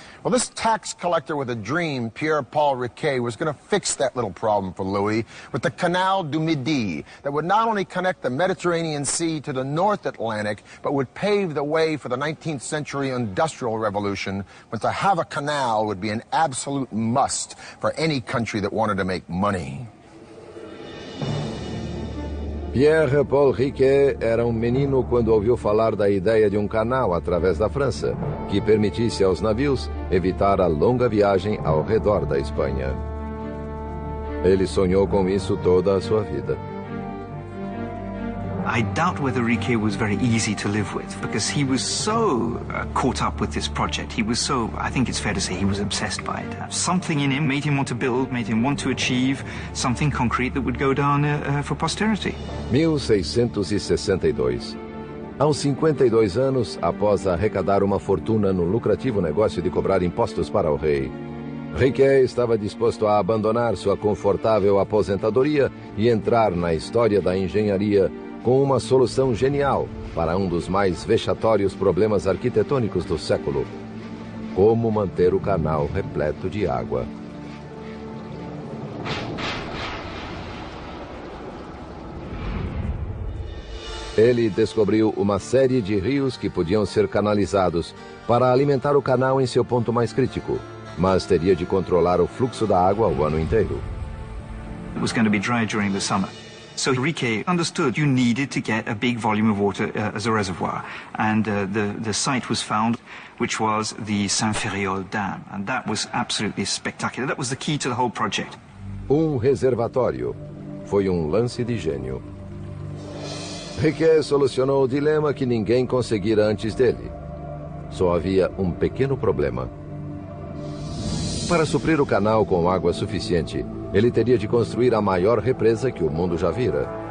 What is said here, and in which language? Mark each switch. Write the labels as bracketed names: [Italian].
[English] Well, this tax collector with a dream, Pierre-Paul Riquet, was going to fix that little problem for Louis with the Canal du Midi that would not only connect the Mediterranean Sea to the North Atlantic, but would pave the way for the 19th century Industrial Revolution, when to have a canal would be an absolute must for any country that wanted to make money. [Portuguese] Pierre-Paul Riquet era menino quando ouviu falar da ideia de canal através da França, que permitisse aos navios evitar a longa viagem ao redor da Espanha. Ele sonhou com isso toda a sua vida. [English] I doubt whether Riquet was very easy to live with, because he was so caught up with this project. He was so, I think it's fair to say, he was obsessed by it. Something in him made him want to build, made him want to achieve something concrete that would go down for posterity. [Portuguese] 1662. Aos 52 anos, após arrecadar uma fortuna no lucrativo negócio de cobrar impostos para o rei, Riquet estava disposto a abandonar sua confortável aposentadoria e entrar na história da engenharia com uma solução genial para um dos mais vexatórios problemas arquitetônicos do século: como manter o canal repleto de água. Ele descobriu uma série de rios que podiam ser canalizados para alimentar o canal em seu ponto mais crítico, mas teria de controlar o fluxo da água o ano inteiro. [English] It was going to be dry during the summer. So Riquet understood you needed to get a big volume of water as a reservoir. And the site was found, which was the Saint-Ferréol Dam. And that was absolutely spectacular. That was the key to the whole project. [Portuguese] Reservatório. Foi lance de gênio. Riquet solucionou o dilema que ninguém conseguira antes dele. Só havia pequeno problema. Para suprir o canal com água suficiente, ele teria de construir a maior represa que o mundo já vira.